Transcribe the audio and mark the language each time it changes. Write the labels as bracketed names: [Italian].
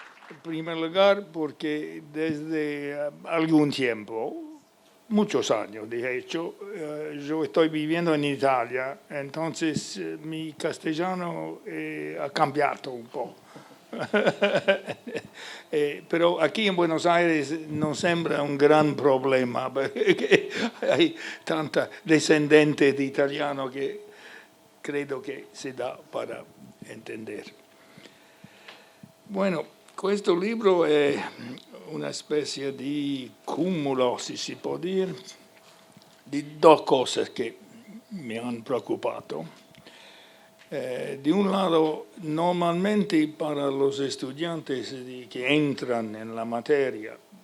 [Spanish] En primer lugar, porque desde algún tiempo, muchos años de hecho, yo estoy viviendo en Italia, entonces mi castellano ha cambiado un poco. Pero aquí en Buenos Aires no [Italian] sembra un gran problema, perché [Spanish] hay tanta descendente [Italian] di italiano che credo che si dà [Spanish] para entender. [Italian] Bueno, questo libro è una specie di cumulo, si può dire, di due cose che mi hanno preoccupato. [Spanish] De un lado, normalmente para los estudiantes que entran en la materia,